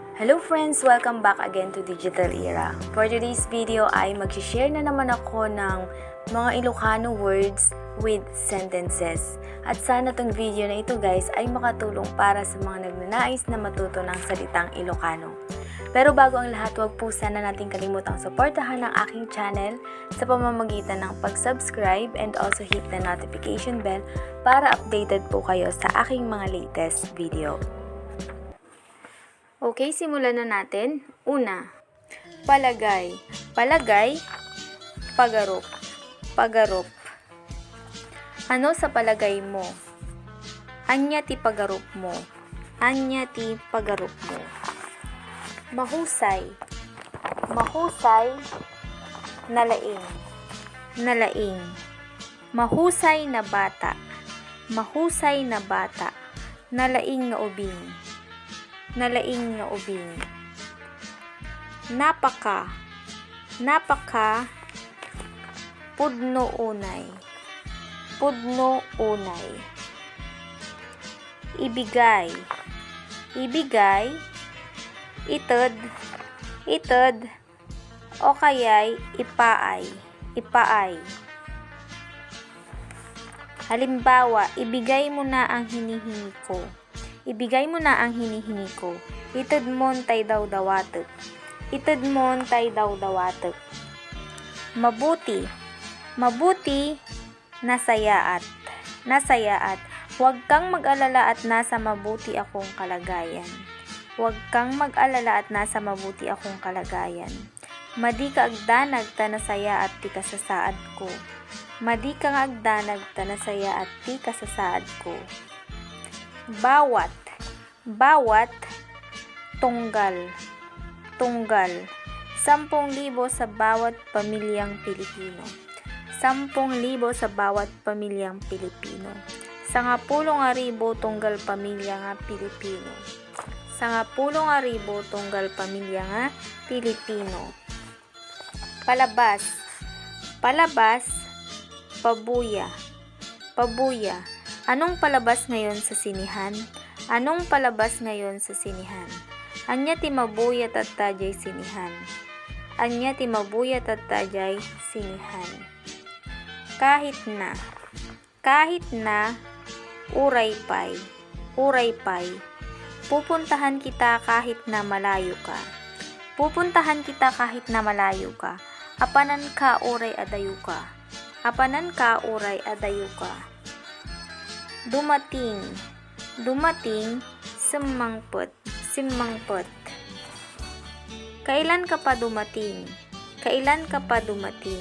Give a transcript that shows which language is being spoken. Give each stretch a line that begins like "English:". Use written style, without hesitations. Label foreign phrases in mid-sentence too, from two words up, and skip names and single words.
English: Hello friends! Welcome back again to Digital Era. For today's video
Filipino: ay mag-share na naman ako ng mga
English: Ilocano words with sentences.
Filipino: At sana tong video na ito guys ay makatulong para sa mga nagnanais na matuto ng salitang Ilocano. Pero bago ang lahat, huwag po sana natin kalimutang suportahan ang aking channel sa pamamagitan ng pag-subscribe
English: and also hit the notification bell
Filipino: para updated po kayo sa aking mga
English: latest video.
Filipino: Okay, simulan na natin. Una, palagay. Palagay,
Iloko: pagarup. Pagarup.
Filipino: Ano sa palagay mo?
Iloko: Anya ti pagarup mo? Anya ti pagarup mo? Mahusay.
Filipino: Mahusay, nalaing.
Iloko: Nalaing.
Filipino: Mahusay na bata. Mahusay na bata.
Iloko: Nalaing na ubing. Nalaing na ubing.
Filipino: Napaka. Napaka,
Iloko: pudno unay. Pudno unay.
Filipino: Ibigay. Ibigay,
Iloko: ited. Ited,
Filipino: o kaya'y
Iloko: ipaay. Ipaay.
Filipino: Halimbawa, ibigay mo na ang hinihingi ko. Ibigay mo na ang hinihingi ko.
Iloko: Ited mon tay daw dawatek. Ited mon tay daw dawatek.
Filipino: Mabuti. Mabuti,
Iloko: nasayaat. Nasayaat.
Filipino: Huwag kang mag-alala at nasa mabuti akong kalagayan. Huwag kang mag-alala at nasa mabuti akong kalagayan.
Iloko: Madi ka agdanag ta nasaya at ti kasasaad ko. Madi kang agdanag ta nasaya at ti kasasaad ko.
Filipino: Bawat. Bawat,
Iloko: tunggal. Tunggal.
Filipino: 10,000 sa bawat pamilyang Pilipino. 10,000 sa bawat pamilyang Pilipino.
Iloko: 10,000 tunggal pamilya nga Pilipino. 10,000 tunggal pamilya nga Pilipino.
Filipino: Palabas. Palabas, pabuya.
Iloko: Pabuya.
Filipino: Anong palabas ngayon sa sinihan? Anong palabas ngayon sa sinihan?
Iloko: Anya ti mabuyat at tajay sinihan. Anya ti mabuyat at tajay sinihan.
Filipino: Kahit na. Kahit na,
Iloko: uray pay. Uray pay.
Filipino: Pupuntahan kita kahit na malayo ka. Pupuntahan kita kahit na malayo ka.
Iloko: Apanan ka uray adayo ka. Apanan ka uray adayo ka.
Filipino: Dumating. Dumating, simmangput. Simmangput. Kailan ka pa dumating? Kailan ka pa dumating?